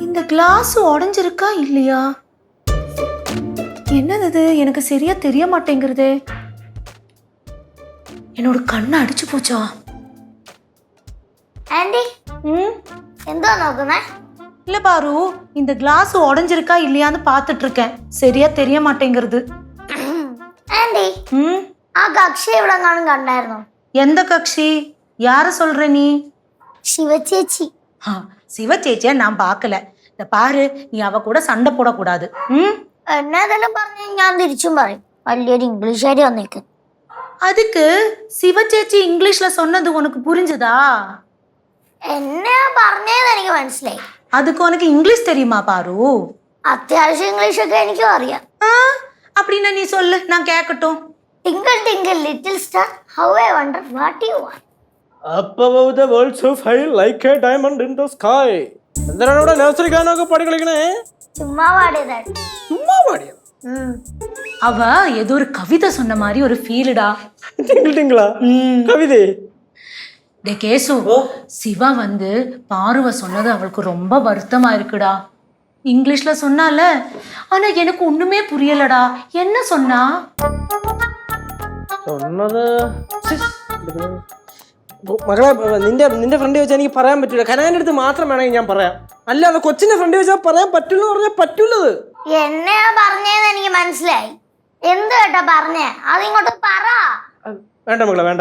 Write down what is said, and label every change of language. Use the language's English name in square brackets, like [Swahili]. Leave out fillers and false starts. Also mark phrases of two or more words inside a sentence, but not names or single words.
[Tamil] கிளாஸ் உடைஞ்சிருக்கா இல்லையா? என்னது இது? எனக்கு சரியா தெரிய மாட்டேங்கிறது. என்னோட கண்ணை அடிச்சு போச்சா? [Malayalam] ആന്റി എന്തോ നോക്കുന്നേ? [Tamil] இல்ல பாரு, இந்த கிளாஸ் உடைஞ்சிருக்கா இல்லையான்னு பார்த்துட்டு இருக்கேன். சரியா தெரிய மாட்டேங்கிறது. [Malayalam] ആന്റി ആ കക്ഷി ഇവിടെ കണ്ടായിരുന്നോ? [Tamil] எந்த கட்சி? யார சொல்ற நீ? [Malayalam] ശിവചേച്ചി. [Tamil] சிவ சேச்சியா நான் பார்க்கல. இந்த பாரு, நீ அவ கூட சண்டை போடக்கூடாது. [Malayalam] എന്നതെല്ലാം പറഞ്ഞു ഞാൻ തിരിച്ചും പറയും. വലിയൊരു ഇംഗ്ലീഷുകാരി വന്നേക്ക്. [Tamil] அதுக்கு சிவ சேச்சி இங்கிலீஷ்ல சொன்னது உனக்கு புரிஞ்சுதா? [Malayalam] എന്നെ പറഞ്ഞത് എനിക്ക് മനസ്സിലായി. [Tamil] அதுக்கு உனக்கு இங்கிலீஷ் தெரியுமா பாரு? [Malayalam] അത്യാവശ്യം ഇംഗ്ലീഷൊക്കെ എനിക്കും അറിയാം. [Tamil] அப்படின்னா நீ சொல்லு, நான் கேட்கட்டும். [English] Twinkle twinkle little star, how I wonder what you want. Up above the world so high like a diamond in the sky. [Malayalam] എന്തിനാണ് ഇവിടെ നഴ്സറി ഗാനമൊക്കെ പാടി കളിക്കണേ? ചുമ്മാ പാടിയതാണ്. ചുമ്മാ പാടിയത്? [Tamil] அவ ஏதோ ஒரு கவிதை சொன்ன மாதிரி ஒரு ஃபீல்டா. டிங்கிள் டிங்கிளா? கவிதை? டே கேசு, சிவா வந்து பாருவ சொன்னது அவளுக்கு ரொம்ப வருத்தமா இருக்குடா. இங்கிலீஷ்ல சொன்னால, ஆனா எனக்கு ஒண்ணுமே புரியலடா. என்ன சொன்னா? [Malayalam] சொன்னது മകളെ, നിന്റെ ഫ്രണ്ട് വെച്ചാൽ എനിക്ക് പറയാൻ പറ്റൂല. കനാന്റെ അടുത്ത് മാത്രം വേണമെങ്കിൽ ഞാൻ പറയാം. അല്ലാതെ കൊച്ചിന്റെ ഫ്രണ്ട് വെച്ചാൽ പറയാൻ പറ്റുള്ളൂ പറഞ്ഞാൽ പറ്റൂലത്. എന്നെയാ പറഞ്ഞതെന്ന് എനിക്ക് മനസ്സിലായി. എന്ത് കേട്ടാ പറഞ്ഞേ? അതിങ്ങോട്ട് പറ. വേണ്ട മകളെ, വേണ്ട.